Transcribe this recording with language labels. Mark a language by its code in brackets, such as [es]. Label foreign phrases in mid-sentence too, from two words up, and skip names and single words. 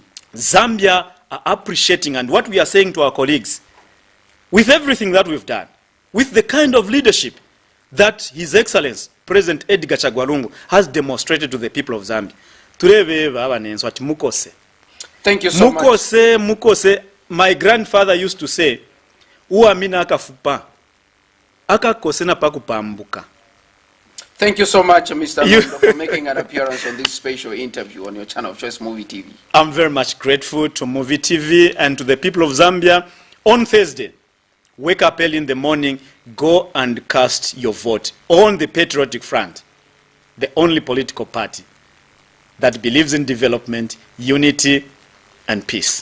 [en] Zambia are appreciating, and what we are saying to our colleagues, with everything that we've done, with the kind of leadership that His Excellency President Edgar Chagwa has demonstrated to the people of Zambia. Thank you so much. Mukose. My grandfather used to say, [bem] uamina akafupa, akakosena pakupambuka. [en] Thank you so much, Mr. Nondo, for making an appearance on this special interview on your channel of choice, Muvi TV. I'm very much grateful to Muvi TV and to the people of Zambia. On Thursday, wake up early in the morning, go and cast your vote on the Patriotic Front, the only political party that believes in development, unity, and peace.